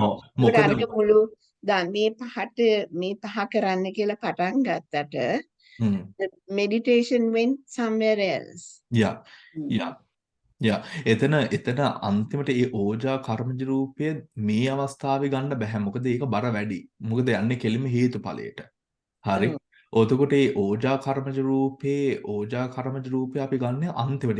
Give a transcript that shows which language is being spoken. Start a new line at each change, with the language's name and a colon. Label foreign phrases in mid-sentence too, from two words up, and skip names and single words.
Sinhala: ඔව් ඒකට මොකද අරක මුළු දැන් මේ පහ කරන්න කියලා පටන් ගත්තට
English: the meditation went somewhere else.
Sinhala: යා යා එතන අන්තිමට ඒ ඕජා කර්මජ රූපය මේ අවස්ථාවේ ගන්න බෑ. මොකද ඒක බර වැඩි. මොකද යන්නේ කෙලින්ම හේතුඵලයට. හරි. එතකොට ඒ ඕජා කර්මජ රූපේ අපි ගන්න අන්තිමට.